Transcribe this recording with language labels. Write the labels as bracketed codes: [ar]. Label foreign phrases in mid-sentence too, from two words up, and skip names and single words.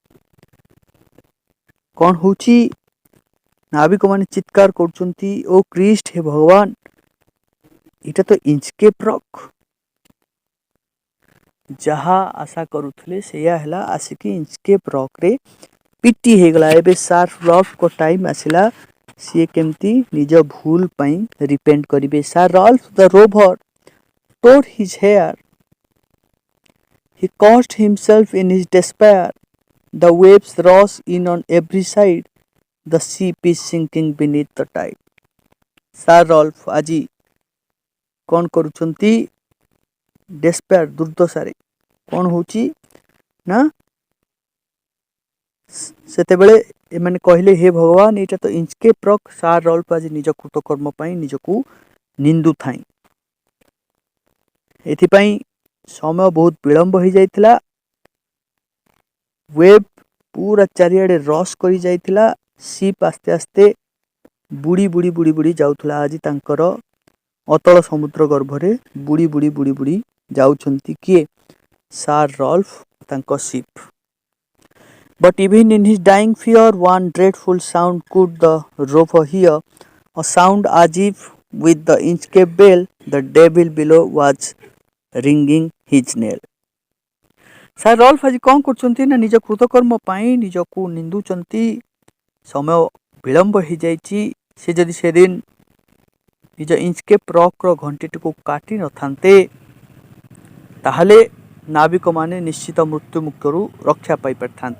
[or] କ'ଣ ହେଉଛି ନାବିକମାନେ ଚିତ୍କାର କରୁଛନ୍ତି [en] O Christ [or] ହେ ଭଗବାନ ଏଇଟା ତ ଇଞ୍ଚକେପ୍ ରକ୍ ଯାହା ଆଶା କରୁଥିଲେ ସେଇଆ ହେଲା ଆସିକି ଇଞ୍ଚକେପ୍ ରକ୍ରେ ପିଟି ହେଇଗଲା ଏବେ ସାର୍ ରଲ୍ଫଙ୍କ ଟାଇମ୍ ଆସିଲା ସିଏ କେମିତି ନିଜ ଭୁଲ ପାଇଁ ରିପେଣ୍ଟ କରିବେ ସାର୍ ରଲ୍ଫ ଦ ରୋଭର [en] tore his hair. He cursed himself in his despair. The waves rush in on every side. The ship is sinking beneath the tide. [or] Sir Rolf ଆଜି କ'ଣ କରୁଛନ୍ତି ଡେସ୍ପେୟାର ଦୁର୍ଦ୍ଦଶାରେ କ'ଣ ହେଉଛି ନା ସେତେବେଳେ ଏମାନେ କହିଲେ ହେ ଭଗବାନ ଏଇଟା ତ ଇଞ୍ଚକେପ୍ ରକ୍ ସାର୍ ରଲ୍ଫ ଆଜି ନିଜ କୃତକର୍ମ ପାଇଁ ନିଜକୁ ନିନ୍ଦୁଥାଇଁ ଏଥିପାଇଁ ସମୟ ବହୁତ ବିଳମ୍ବ ହୋଇଯାଇଥିଲା ୱେବ୍ ପୁରା ଚାରିଆଡ଼େ ରସ୍ କରି ଯାଇଥିଲା ସିପ୍ ଆସ୍ତେ ଆସ୍ତେ ବୁଡ଼ି ବୁଡ଼ି ବୁଡ଼ି ବୁଡ଼ି ଯାଉଥିଲା ଆଜି ତାଙ୍କର ଅତଳ ସମୁଦ୍ର ଗର୍ଭରେ ବୁଡ଼ି ବୁଡ଼ି ବୁଡ଼ି ବୁଡ଼ି ଯାଉଛନ୍ତି କିଏ ସାର୍ ରଲ୍ଫ ତାଙ୍କ ସିପ୍ [en] But even in his dying fear, one dreadful sound could the rover hear, a sound as if with the Inkscape bell the devil below was ringing his knell. [or] ସାର୍ ରଲ୍ଫ ଆଜି କ'ଣ କରୁଛନ୍ତି ନା ନିଜ କୃତକର୍ମ ପାଇଁ ନିଜକୁ ନିନ୍ଦୁଛନ୍ତି। ସମୟ ବିଳମ୍ବ ହେଇଯାଇଛି। ସେ ଯଦି ସେଦିନ ନିଜ ଇଞ୍ଚକେପ୍ ରକ୍ର ଘଣ୍ଟିଟିକୁ କାଟି ନଥାନ୍ତେ ତାହେଲେ ନାବିକମାନେ ନିଶ୍ଚିତ ମୃତ୍ୟୁ ମୁଖରୁ ରକ୍ଷା ପାଇପାରିଥାନ୍ତେ।